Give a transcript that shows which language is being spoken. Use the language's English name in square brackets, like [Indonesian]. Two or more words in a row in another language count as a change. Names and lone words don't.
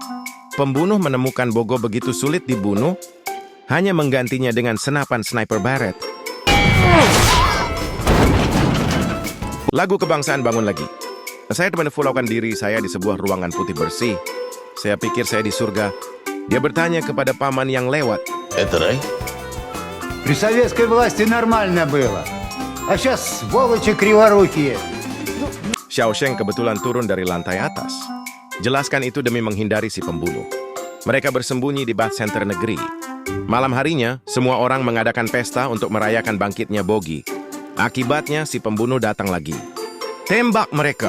[Indonesian] Pembunuh menemukan Bogo begitu sulit dibunuh, hanya menggantinya dengan senapan sniper Barrett. Lagu kebangsaan bangun lagi. Saya menefulaukan diri saya di sebuah ruangan putih bersih. Saya pikir saya di surga. Dia bertanya kepada paman yang lewat. [Russian] Это рай? При советской власти нормально было. А сейчас сволочи криворукие. [Indonesian] Xiao Sheng kebetulan turun dari lantai atas. Jelaskan itu demi menghindari si pembunuh. Mereka bersembunyi di [English] bath center [Indonesian] negeri. Malam harinya, semua orang mengadakan pesta untuk merayakan bangkitnya Bogi. Akibatnya, si pembunuh datang lagi. Tembak mereka.